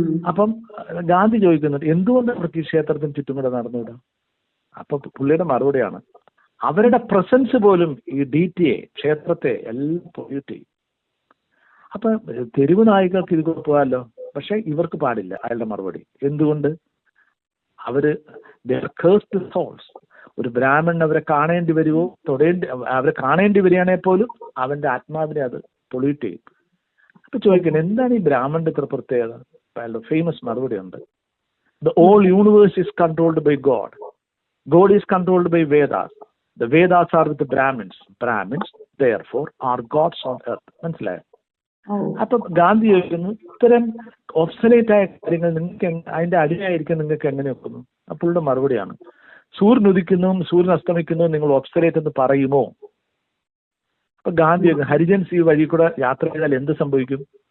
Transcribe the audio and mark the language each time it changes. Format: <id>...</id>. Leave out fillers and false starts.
<ml>അപ്പം ഗാന്ധി ചോദിക്കുന്നത്, എന്തുകൊണ്ട് അവർക്ക് ഈ ക്ഷേത്രത്തിന് ചുറ്റും കൂടെ നടന്നുകൂടാ? അപ്പൊ പുള്ളിയുടെ മറുപടിയാണ്, അവരുടെ പ്രസൻസ് പോലും ഈ DTA ക്ഷേത്രത്തെ എല്ലാം പൊല്യൂട്ട് ചെയ്യും. അപ്പൊ തെരുവ് നായികൾക്ക് ഇത് പോകാമല്ലോ, പക്ഷെ ഇവർക്ക് പാടില്ല. അയാളുടെ മറുപടി എന്തുകൊണ്ട്? അവര്</ml> <en>cursed souls.</en> <ml>ഒരു ബ്രാഹ്മണൻ അവരെ കാണേണ്ടി വരുമോ, അവരെ കാണേണ്ടി വരികയാണെങ്കിൽ പോലും അവന്റെ ആത്മാവിനെ അത് പൊള്യൂട്ട് ചെയ്യും. അപ്പൊ ചോദിക്കുന്നത്, എന്താണ് ഈ ബ്രാഹ്മണന്റെ ഇത്ര പ്രത്യേകത? അയാളുടെ ഫേമസ് മറുപടി ഉണ്ട്,</ml> <en>The all universe is controlled by God. God is controlled by Vedas. The Vedas are with Brahmins. Brahmins therefore are gods on earth.</en> <ml>മനസ്സിലായോ? അപ്പൊ ഗാന്ധി ചോദിക്കുന്നു, ഇത്തരം ഒബ്സലേറ്റ് ആയ കാര്യങ്ങൾ നിങ്ങൾക്ക് അതിന്റെ അടിയായിരിക്കും നിങ്ങൾക്ക് എങ്ങനെ ഒക്കുന്നു? അപ്പോഴുടെ മറുപടിയാണ്, സൂര്യൻ ഉദിക്കുന്നതും സൂര്യൻ അസ്തമിക്കുന്നതും നിങ്ങൾ ഒബ്സലേറ്റ് എന്ന് പറയുമോ? അപ്പൊ ഗാന്ധി, ഹരിജൻസ് ഈ വഴി കൂടെ യാത്ര ചെയ്താൽ എന്ത് സംഭവിക്കും?</ml>